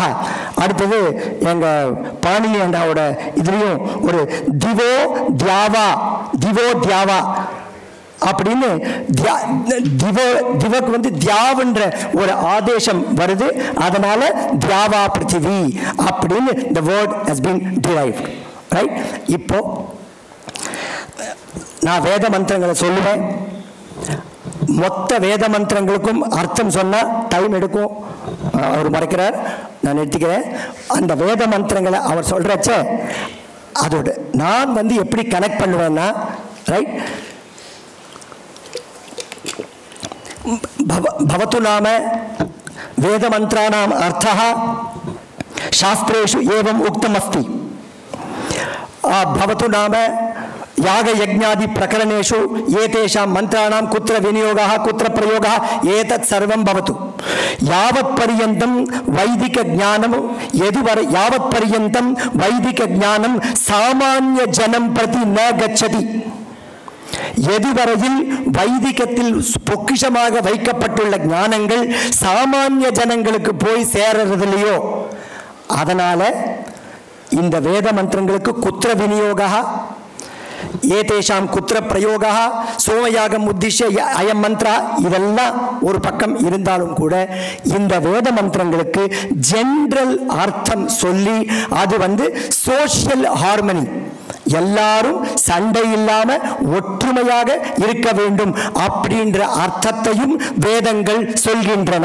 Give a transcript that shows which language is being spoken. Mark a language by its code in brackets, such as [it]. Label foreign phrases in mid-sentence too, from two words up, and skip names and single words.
[ta] அடுத்தது எங்க பாணினி அண்டாவோட இதுலயும் ஒரு [sa] दिवो द्यावा, दिवो द्यावा [ta] அப்படின்னு திவக்கு வந்து தியாவன்ற ஒரு ஆதேசம் வருது. அதனால [sa] द्यावा पृथिवी [ta] அப்படின்னு [en] the word has been derived, right? [ta] இப்போ நான் வேத மந்திரங்களை சொல்லுவேன். மொத்த வேத மந்திரங்களுக்கும் அர்த்தம் சொன்னா டைம் எடுக்கும், அவர் மறைக்கிறார், நான் நிறுத்திக்கிறேன். அந்த வேத மந்திரங்களை அவர் சொல்றச்ச அதோட நான் வந்து எப்படி கனெக்ட் பண்ணுவேன்னா, ரைட், [sa] भवतु नाम वेद मंत्राणाम अर्थः शास्त्रेषु एवं उक्तमस्ति. भवतु नाम याग यज्ञादि प्रकरणेषु एतेषां मंत्राणां कुत्र विनियोगः कुत्र प्रयोगः एतत् सर्वं भवतु. यावत्पर्यन्तं वैदिक ज्ञानं यदुवर यावत्पर्यन्तं वैदिक ज्ञानं सामान्य जनं प्रति न गच्छति. [ta] எதுவரையில் வைதிகத்தில் பொக்கிஷமாக வைக்கப்பட்டுள்ள ஞானங்கள் சாமானிய ஜனங்களுக்கு போய் சேரறதில்லையோ, அதனால இந்த வேத மந்திரங்களுக்கு [sa] कुत्र विनियोगः एतेषां कुत्र प्रयोगः सोमयागम् उद्दिश्य अयं मन्त्रः [ta] இதெல்லாம் ஒரு பக்கம் இருந்தாலும் கூட இந்த வேத மந்திரங்களுக்கு ஜெனரல் அர்த்தம் சொல்லி அது வந்து [en] social harmony, [ta] எல்லாரும் சண்டை இல்லாம ஒற்றுமையாக இருக்க வேண்டும் அப்படின்ற அர்த்தத்தையும் வேதங்கள் சொல்கின்றன.